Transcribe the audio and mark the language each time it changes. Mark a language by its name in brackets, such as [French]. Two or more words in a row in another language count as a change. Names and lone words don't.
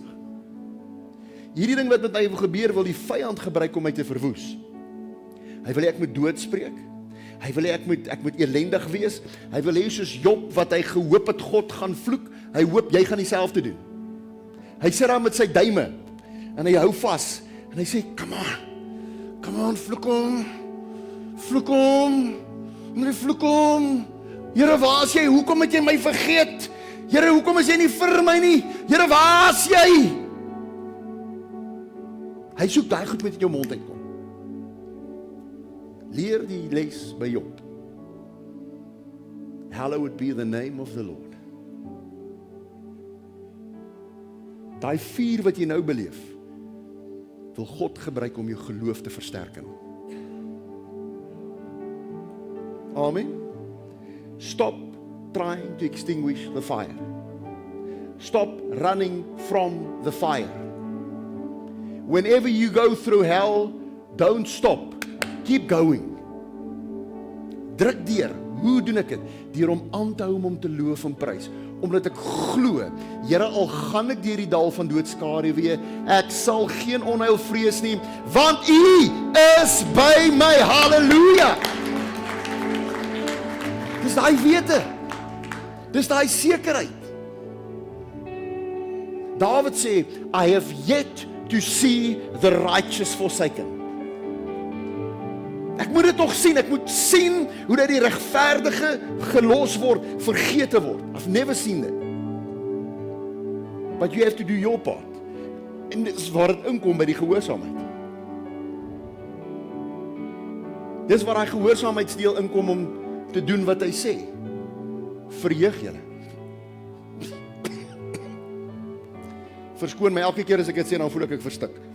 [Afrikaans] Hierdie ding wat met my gebeur, wil die vyand gebruik om my te verwoes. Hy wil hê ek moet doodspreek. Hy wil hê ek moet elendig wees. Hy wil hê soos Job wat hy gehoop het God gaan vloek, hy hoop jy gaan dieselfde doen. Hy sit daar met sy duime en hy hou vas en hy sê, [English] come on, [Afrikaans] vloek hom, vloek hom. Here, waar is jy? Hoekom het jy my vergeet? Here, hoekom is jy nie vir my nie? Here, waar is jy? Hy soek daai goed wat uit jou mond uitkom. Leer die les by Job. [English] Hallowed be the name of the Lord. [Afrikaans] Daai vuur wat jy nou beleef, wil God gebruik om jou geloof te versterk. Amen. [English] Stop trying to extinguish the fire. Stop running from the fire. Whenever you go through hell, don't stop. Keep going. [Afrikaans] Druk deur. Hoe doen ek dit? Deur om aan te hou om te loof en prys. Omdat ek glo, Here, al gaan ek deur die dal van doodskaduwee, ek sal geen onheil vrees nie, want U is by my. Halleluja. Dis daai wete. Dis daai sekerheid. Dawid sê, [English] I have yet to see the righteous forsaken. [Afrikaans] Ek moet dit nog sien, ek moet sien hoe dat die regverdige gelos word, vergete word. [English] I've never seen it. But you have to do your part. [Afrikaans] En dit is waar dit inkom by die gehoorsaamheid. Dis waar hy gehoorsaamheidsdeel inkom om te doen wat hy sê. Verheug julle. Verskoon my elke keer as ek dit sê, dan voel ek verstik.